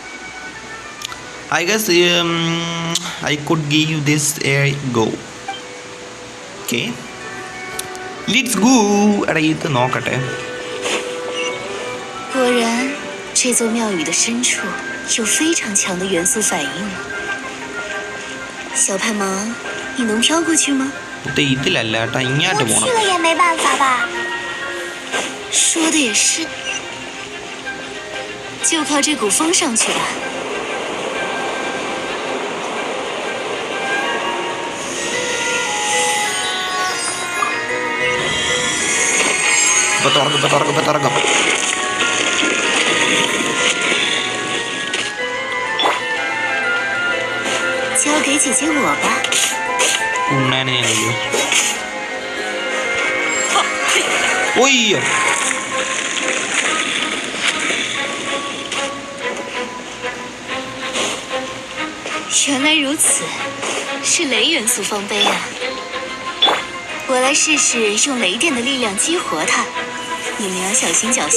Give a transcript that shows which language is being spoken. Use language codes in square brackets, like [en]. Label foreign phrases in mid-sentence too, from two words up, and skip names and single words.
[en] I guess I could give this a go. Okay. Let's go. [ml] എടാ ഇത് നോക്കട്ടെ. [zh] 果然，这座庙宇的深处有非常强的元素反应。小派芒，你能飘过去吗？ [ml] ഇതിലല്ല കേട്ടാ, ഇങ്ങോട്ട് [zh] 我去 [ml] പോണം. [zh] 了也没办法吧？说的也是，就靠这股风上去吧。 [ml] ഇപ്പൊ തുറക്കും. [zh] 交给姐姐我吧。 [ml] ഉണ്ണാനെ ഞാനല്ലോ. ഒയ്യോ, [zh] 原来如此，是雷元素方碑啊！我来试试用雷电的力量激活它，你们要小心脚下。